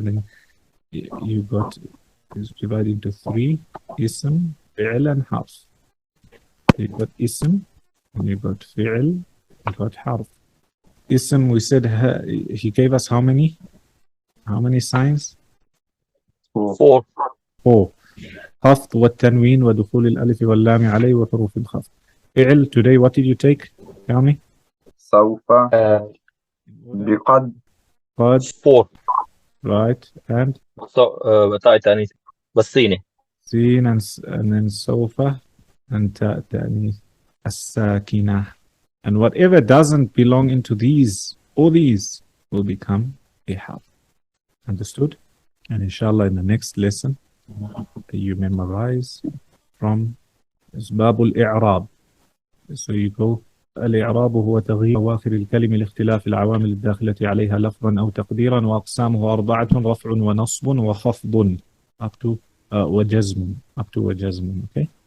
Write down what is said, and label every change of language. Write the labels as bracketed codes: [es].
[en] Then you got, it's divided into three: ism, fi'l, and harf. You got ism, and you got fi'l, you got harf. Ism, we said he gave us how many? How many signs? Four. [ar] خفض والتنوين ودخول الألف واللام عليه وحروف الخفض. [en] فعل, today what did you take? Tell me. [ar] سوف بقد قد. [en] 4. Right. And? [ar] So تأنيث والسين. سين [en] and then [ar] سوف and تأنيث الساكنة. [en] And whatever doesn't belong into these, all these will become a harf. Understood? And inshallah in the next lesson, you memorize from باب الإعراب. So you go [ar] الإعراب هو تغيير أواخر الكلمة لاختلاف العوامل الداخلة عليها لفظا أو تقديرا، وأقسامه 4: رفع ونصب وخفض [en] up to [ar] وجزم okay.